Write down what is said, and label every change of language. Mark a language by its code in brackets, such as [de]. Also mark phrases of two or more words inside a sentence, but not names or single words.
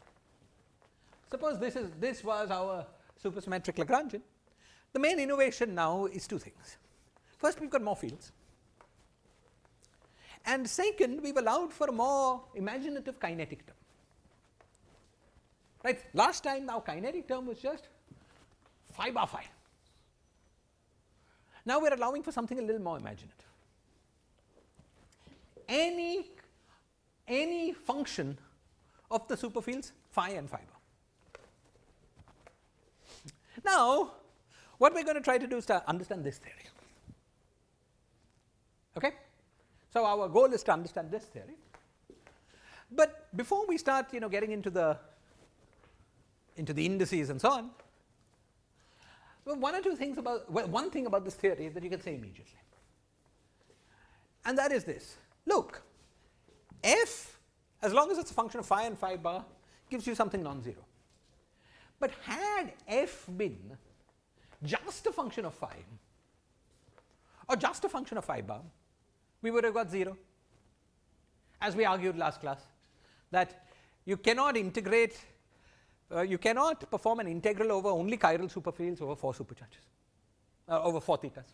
[en] Suppose this was our supersymmetric Lagrangian. The main innovation now is two things. First, we've got more fields, and second, we've allowed for a more imaginative kinetic term. Right? Last time our kinetic term was just phi bar phi. Now we are allowing for something a little more imaginative. Any function of the superfields phi and phi bar. Now, what we are going to try to do is to understand this theory. Okay? So our goal is to understand this theory. But before we start, getting into the indices and so on, well, one thing about this theory that you can say immediately, and that is this. Look, f, as long as it's a function of phi and phi bar, gives you something non-zero. But had f been just a function of phi or just a function of phi bar, we would have got 0. As we argued last class, that you cannot integrate, you cannot perform an integral over only chiral superfields over 4 supercharges, over 4 thetas.